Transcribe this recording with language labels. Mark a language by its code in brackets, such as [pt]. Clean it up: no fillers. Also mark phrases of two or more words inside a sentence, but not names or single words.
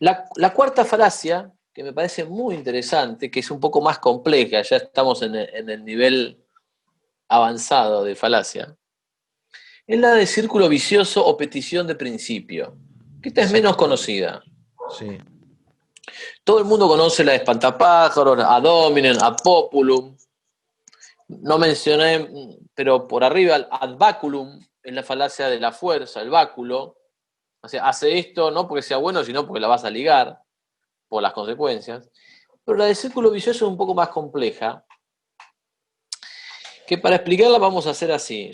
[es] La cuarta falacia, que me parece muy interesante, que es un poco más compleja, ya estamos en el nivel avanzado de falacia, es la de círculo vicioso o petición de principio, que esta es menos Círculo. conocida. Sí, Todo el mundo conoce la de espantapájaros, [la] ad hominem, ad populum. [es] No mencioné, pero por arriba, el [la] ad baculum, [es] es la falacia de la fuerza, el báculo. O sea, hace esto no porque sea bueno, sino porque la vas a ligar por las consecuencias. Pero la de círculo vicioso es un poco más compleja, que para explicarla vamos a hacer así.